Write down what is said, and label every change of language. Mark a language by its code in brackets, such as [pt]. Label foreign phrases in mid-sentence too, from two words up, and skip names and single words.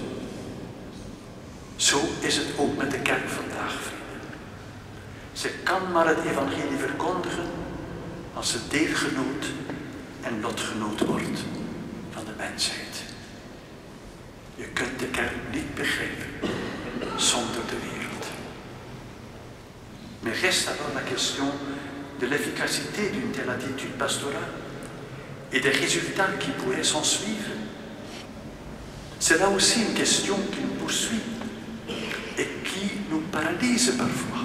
[nl] Zo is het ook met de kerk vandaag, vrienden. Ze kan maar het evangelie verkondigen als ze deelgenoot en lotgenoot wordt van de mensheid. Je kunt de kerk niet begrijpen zonder de wereld. [fr] Mais reste alors la question de l'efficacité d'une telle attitude pastorale et des résultats qui pourraient s'en suivre. C'est là aussi une question qui nous poursuit et qui nous paralyse parfois.